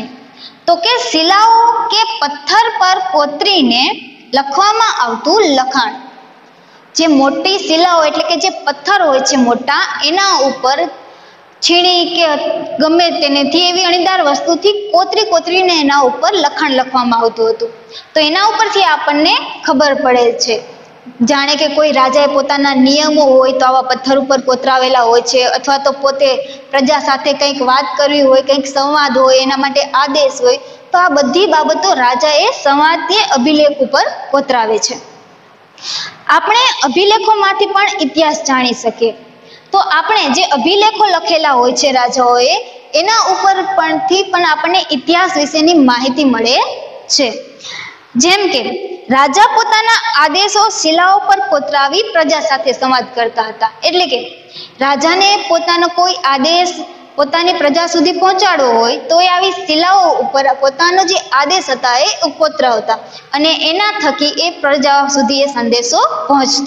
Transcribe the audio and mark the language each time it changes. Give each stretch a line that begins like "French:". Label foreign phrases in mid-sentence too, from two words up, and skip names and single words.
Gujarati: તો કે શિલાઓ કે પથ્થર પર કોતરીને લખવામાં આવતું લખાણ. જે મોટી શિલાઓ એટલે કે જે પથ્થર હોય છે મોટા, એના ઉપર છીણી કે ગમે તેનેથી એવી અણીદાર વસ્તુથી કોતરીને એના ઉપર લખાણ લખવામાં આવતું હતું. તો એના ઉપરથી આપણને ખબર પડે છે જાણે કે કોઈ રાજાએ પોતાના નિયમો હોય તો આવા પથ્થર પર કોતરાવેલા હોય છે, અથવા તો પોતે પ્રજા સાથે કંઈક વાત કરવી હોય, કંઈક સંવાદ હોય, એના માટે આદેશ હોય, તો આ બધી બાબતો રાજાએ સંવાદ કે અભિલેખ પર કોતરાવે છે। આપણે અભિલેખોમાંથી પણ ઇતિહાસ જાણી શકીએ તો આપણે જે અભિલેખો લખેલા હોય છે રાજાઓએ એના ઉપર પરથી પણ આપણને ઇતિહાસ વિશેની માહિતી મળે છે। જેમ કે રાજા પોતાના આદેશો શિલાઓ પર કોતરાવી પ્રજા સાથે સંવાદ કરતા હતા, એટલે કે રાજાને પોતાનો કોઈ આદેશ પોતાની પ્રજા સુધી પહોંચાડવો હોય તો એ આવી શિલાઓ ઉપર પોતાનો જે આદેશ હતા એ કોતરાવતા અને એના થકી એ પ્રજા સુધી એ સંદેશો પહોંચતો।